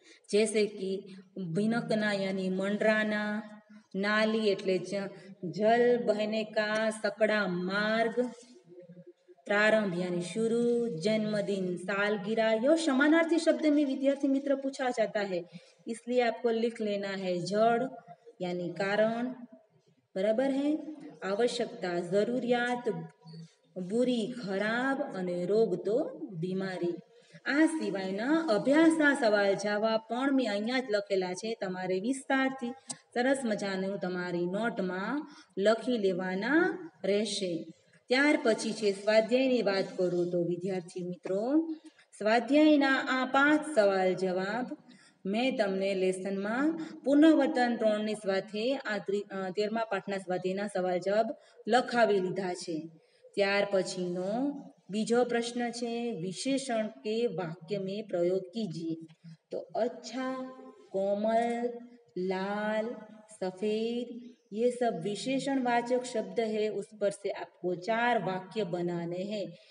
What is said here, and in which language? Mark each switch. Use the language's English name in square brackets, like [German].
[Hindi] जैसे कि भिनकना यानी मंडराना, नाली एटले जल बहने का सकड़ा मार्ग, प्रारंभ यानी शुरू, जन्मदिन, सालगिरह, यह समानार्थी शब्द में विद्यार्थी मित्र पूछा जाता है, इसलिए आपको लिख लेना है। जड़ यानी कारण, बराबर है। आवश्यकता जरूरियात, बुरी खराब [Gujarati] અને રોગ તો બીમારી। આ સિવાયના અભ્યાસના સવાલ જવાબ પણ મેં અહીંયા જ લખેલા છે, તમારે વિસ્તારથી સરસ મજાનું તમારી નોટમાં લખી લેવાના રહેશે। ત્યાર પછી છે સ્વાધ્યાયની વાત કરું તો વિદ્યાર્થી મિત્રો સ્વાધ્યાયના આ 5 સવાલ જવાબ મેં તમને લેસનમાં પુનઃવતન 3ની સાથે આ 13મા પાઠના સ્વાધ્યાયના સવાલ જવાબ લખાવી લીધા છે। ત્યાર પછીનો बीजो [Hindi] प्रश्न है विशेषण के वाक्य में प्रयोग कीजिए। तो अच्छा, कोमल, लाल, सफेद, ये सब विशेषण वाचक शब्द है, उस पर से आपको 4 वाक्य बनाने हैं।